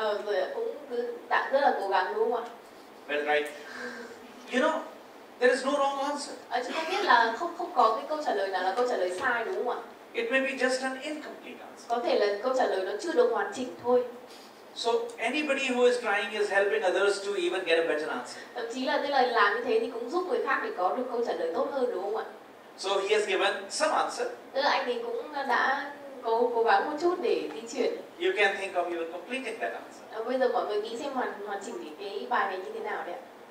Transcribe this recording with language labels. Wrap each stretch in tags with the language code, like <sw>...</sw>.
<vi>Rồi cũng cứ tạo rất là cố gắng đúng không ạ?</vi> <en>Well tried. You know, there is no wrong answer.</en> <vi>Chúng ta biết là không có cái câu trả lời nào là câu trả lời sai đúng không ạ?</vi> <en>It may be just an incomplete answer.</en> <vi>Có thể là câu trả lời nó chưa được hoàn chỉnh thôi.</vi> <en>So anybody who is trying is helping others to even get a better answer.</en> <vi>Thậm chí là tức là làm như thế thì cũng giúp người khác để có được câu trả lời tốt hơn đúng không ạ?</vi> <en>So he has given some answer.</en> <vi>Tức là anh ấy cũng đã cố gắng một chút để di chuyển.</vi> <en>You can think of even completing that answer.</en> <vi>Bây giờ mọi người nghĩ xem hoàn chỉnh cái bài này như thế nào đấy ạ?</vi>